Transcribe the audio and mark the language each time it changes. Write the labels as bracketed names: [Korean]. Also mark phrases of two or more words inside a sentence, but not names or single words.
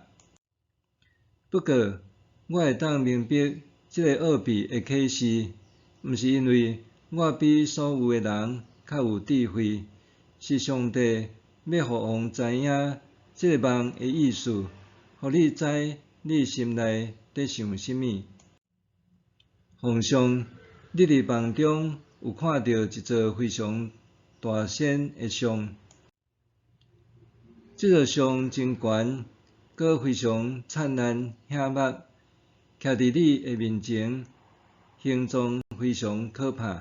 [Min Nan Chinese] 不过，我会当明白即个奥秘诶启示，毋是因为我比所有诶人较有智慧，是上帝要互王知影即个梦诶意思，互你知你心内伫想甚物。皇上，你伫梦中有看到一座非常大仙诶像，即座像真悬，阁非常灿烂显目，徛伫你诶面前，形状非常可怕。